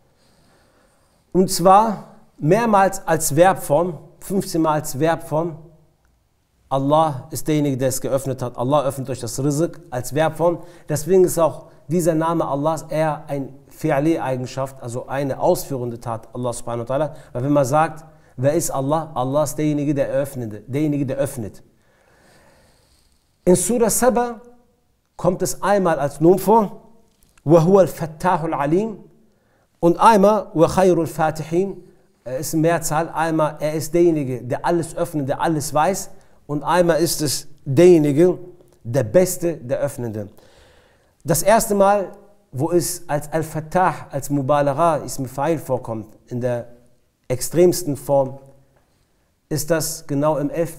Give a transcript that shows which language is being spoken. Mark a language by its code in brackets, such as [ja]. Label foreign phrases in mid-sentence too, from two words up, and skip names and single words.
[de] Und zwar mehrmals als Verbform, 15 Mal als Verbform. Allah ist derjenige, der es geöffnet hat. Allah öffnet euch das Rizq als Verbform. Deswegen ist auch dieser Name Allahs eher eine Fi'ali-Eigenschaft, also eine ausführende Tat, [ar] الله سبحانه وتعالى. [de] Weil wenn man sagt, wer ist Allah? Allah ist derjenige, der öffnet. In Surah Saba kommt es einmal als Nun vor, [ar] وَهُوَ الْفَتَّاحُ الْعَلِيمُ, [de] und einmal [ar] وَخَيْرُ الْفَاتِحِينَ, [de] er ist in Mehrzahl, einmal er ist derjenige, der alles öffnet, der alles weiß, und einmal ist es derjenige, der Beste, der Öffnende. Das erste Mal, wo es als Al-Fattah, als Mubalagha, [ar] اسم فاعل [de] vorkommt, in der extremsten Form, ist das genau im 11.